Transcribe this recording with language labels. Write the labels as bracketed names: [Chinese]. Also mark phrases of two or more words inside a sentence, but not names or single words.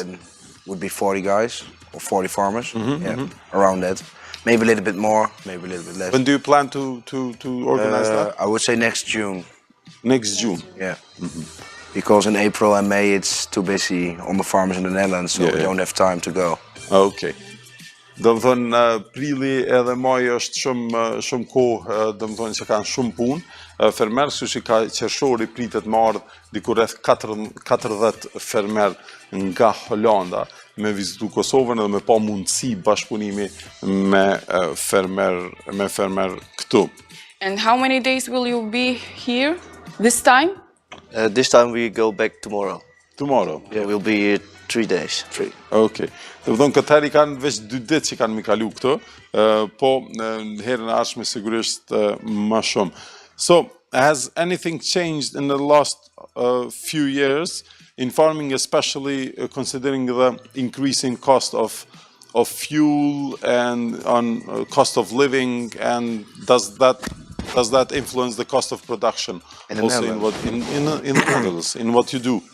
[English] Then would be 40 guys or 40 farmers, around that. Maybe a little bit more, maybe a little bit less. When do you plan to organize that? I would say next June. Next June? Yeah. Because in April and May it's too busy on the farms in the Netherlands, so we don't have time to go. Okay. [Albanian] Do të thonë, prilli edhe maj është shumë kohë, do të thonë që kanë shumë punë. Fermerë, kështu që ka qershori pritet më ardh diku rreth 40 fermerë nga Holanda me vizitu Kosovën edhe me pa mundësi bashkëpunimi me fermer këtu. [English] And how many days will you be here this time? This time we go back tomorrow. Tomorrow? Yeah, we'll be here 3 days. Okay. [Albanian] Do të thonë, këtë herë kanë veç 2 ditë që kanë mi kalu këtu, po herën e ardhshme sigurisht më shumë. [English] So, has anything changed in the last few years in farming, especially considering the increasing cost of fuel and on cost of living, and does that influence the cost of production also in the Netherlands, in what you do?